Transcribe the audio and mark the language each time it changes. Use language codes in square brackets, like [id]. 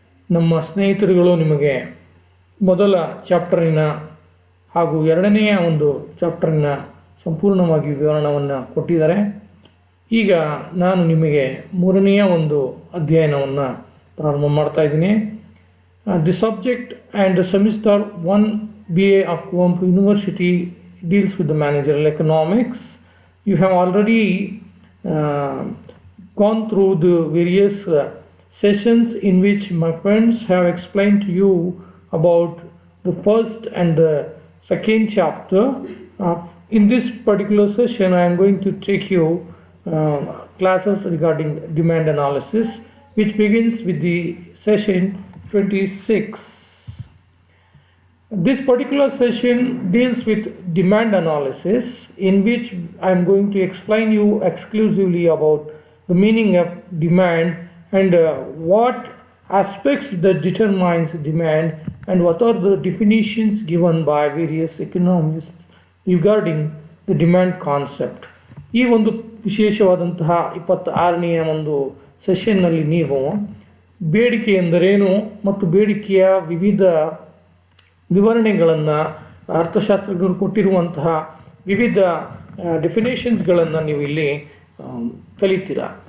[kn] ನಮ್ಮ ಸ್ನೇಹಿತರುಗಳು ನಿಮಗೆ ಮೊದಲ ಚಾಪ್ಟರಿನ ಹಾಗೂ ಎರಡನೆಯ ಒಂದು ಚಾಪ್ಟರಿನ ಸಂಪೂರ್ಣವಾಗಿ ವಿವರಣವನ್ನು ಕೊಟ್ಟಿದ್ದಾರೆ. ಈಗ ನಾನು ನಿಮಗೆ ಮೂರನೆಯ ಒಂದು ಅಧ್ಯಯನವನ್ನು ಪ್ರಾರಂಭ ಮಾಡ್ತಾ ಇದ್ದೀನಿ. [en] The subject and semester 1 BA of Kuvempu University deals with the managerial economics. You have already gone through the various sessions in which my friends have explained to you about the first and the second chapter. In this particular session, I am going to take you classes regarding demand analysis, which begins with the session 26. This particular session deals with demand analysis, in which I am going to explain you exclusively about the meaning of demand and what aspects that determines demand and what are the definitions given by various economists regarding the demand concept. [kn] ಈ ಒಂದು ವಿಶೇಷವಾದಂತಹ 26ನೆಯ ಒಂದು ಸೆಷನ್ನಲ್ಲಿ ನೀವು ಬೇಡಿಕೆ ಎಂದರೇನು ಮತ್ತು ಬೇಡಿಕೆಯ ವಿವಿಧ ವಿವರಣೆಗಳನ್ನು ಅರ್ಥಶಾಸ್ತ್ರಜ್ಞರು ಕೊಟ್ಟಿರುವಂತಹ ವಿವಿಧ ಡೆಫಿನೇಷನ್ಸ್ಗಳನ್ನು ನೀವು ಇಲ್ಲಿ ಕಲಿತೀರಾ.